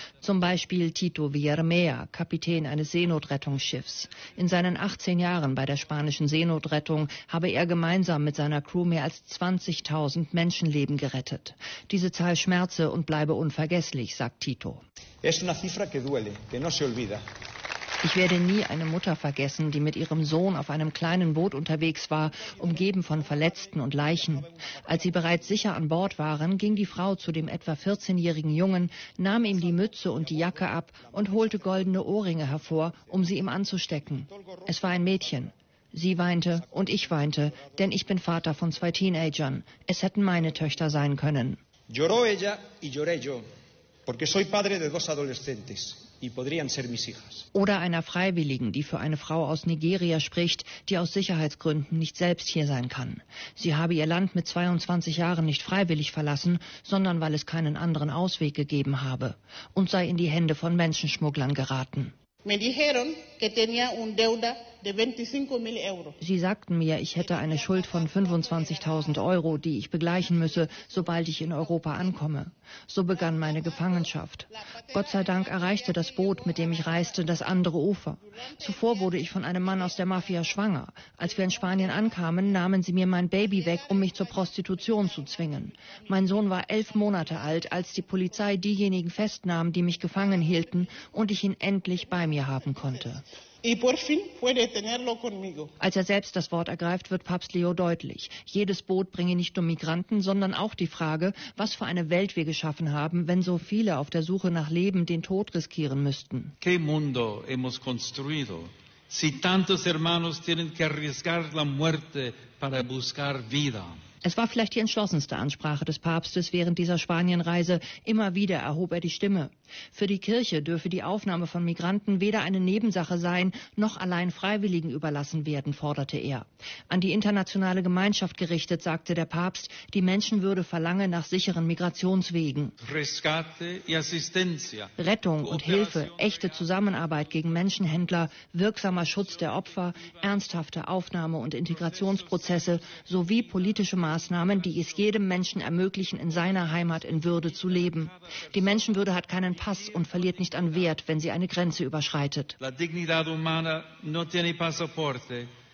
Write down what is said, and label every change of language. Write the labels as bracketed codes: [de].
[de] Zum Beispiel Tito Villarmea, Kapitän eines Seenotrettungsschiffs. In seinen 18 Jahren bei der spanischen Seenotrettung habe er gemeinsam mit seiner Crew mehr als 20.000 Menschenleben gerettet. Diese Zahl schmerze und bleibe unvergesslich, sagt Tito. [es] Es una cifra que duele, que no se olvida. [de] Ich werde nie eine Mutter vergessen, die mit ihrem Sohn auf einem kleinen Boot unterwegs war, umgeben von Verletzten und Leichen. Als sie bereits sicher an Bord waren, ging die Frau zu dem etwa 14-jährigen Jungen, nahm ihm die Mütze und die Jacke ab und holte goldene Ohrringe hervor, um sie ihm anzustecken. Es war ein Mädchen. Sie weinte und ich weinte, denn ich bin Vater von zwei Teenagern. Es hätten meine Töchter sein können. [es] Lloró ella y lloré yo, porque soy padre de dos adolescentes y podrían ser mis hijas. [de] Oder einer Freiwilligen, die für eine Frau aus Nigeria spricht, die aus Sicherheitsgründen nicht selbst hier sein kann. Sie habe ihr Land mit 22 Jahren nicht freiwillig verlassen, sondern weil es keinen anderen Ausweg gegeben habe und sei in die Hände von Menschenschmugglern geraten. [es] Me dijeron que tenía un deuda de 25.000 euros. [de] Sie sagten mir, ich hätte eine Schuld von 25.000 Euro, die ich begleichen müsse, sobald ich in Europa ankomme. So begann meine Gefangenschaft. Gott sei Dank erreichte das Boot, mit dem ich reiste, das andere Ufer. Zuvor wurde ich von einem Mann aus der Mafia schwanger. Als wir in Spanien ankamen, nahmen sie mir mein Baby weg, um mich zur Prostitution zu zwingen. Mein Sohn war 11 Monate alt, als die Polizei diejenigen festnahm, die mich gefangen hielten und ich ihn endlich bei mir haben konnte. Als er selbst das Wort ergreift, wird Papst Leo deutlich. Jedes Boot bringe nicht nur Migranten, sondern auch die Frage, was für eine Welt wir geschaffen haben, wenn so viele auf der Suche nach Leben den Tod riskieren müssten. [es] ¿Qué mundo hemos construido si tantos hermanos tienen que arriesgar la muerte para buscar vida? [de] Es war vielleicht die entschlossenste Ansprache des Papstes während dieser Spanienreise. Immer wieder erhob er die Stimme. Für die Kirche dürfe die Aufnahme von Migranten weder eine Nebensache sein, noch allein Freiwilligen überlassen werden, forderte er. An die internationale Gemeinschaft gerichtet, sagte der Papst, die Menschenwürde verlange nach sicheren Migrationswegen. Rettung und Hilfe, echte Zusammenarbeit gegen Menschenhändler, wirksamer Schutz der Opfer, ernsthafte Aufnahme- und Integrationsprozesse sowie politische Maßnahmen, die es jedem Menschen ermöglichen, in seiner Heimat in Würde zu leben. Die Menschenwürde hat keinen Pass und verliert nicht an Wert, wenn sie eine Grenze überschreitet. [es] La dignidad humana no tiene pasaporte.